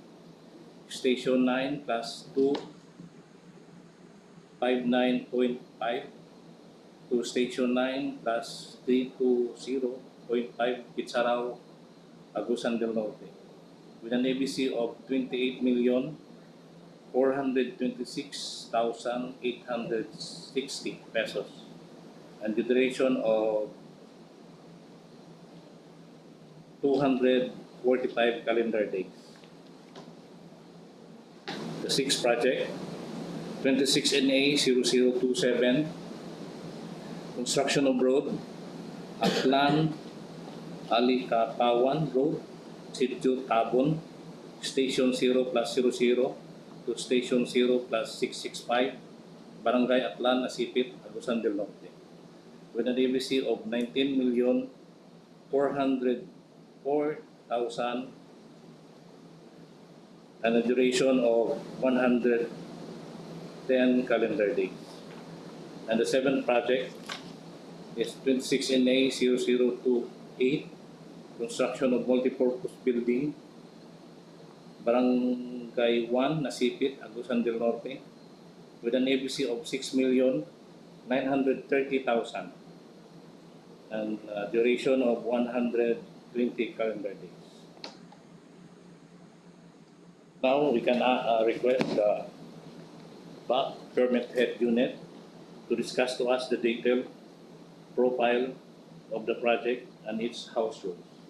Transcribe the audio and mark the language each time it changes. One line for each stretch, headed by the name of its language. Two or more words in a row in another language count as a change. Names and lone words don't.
English: Station 9 Class 2 59.5 to Station 9 Class 320.5 Kitcharao, Agusan del Norte with an ABC of 28,426,860 pesos and the duration of 245 calendar days. The sixth project, 26NA 0027 Construction of Road, Aklan Alikapawan Road, Sitio Tabon, Station 0+00 to Station 0+665, Barangay Aklan, Nasipit, Agusan del Norte with an ABC of 19,404,000 and a duration of 110 calendar days. And the seventh project is 26NA 0028 Construction of Multipurpose Building, Barangay 1, Nasipit, Agusan del Norte with an ABC of 6,930,000 and a duration of 120 calendar days. Now we can request the Procurement Head Unit to discuss to us the detailed profile of the project and its house rules.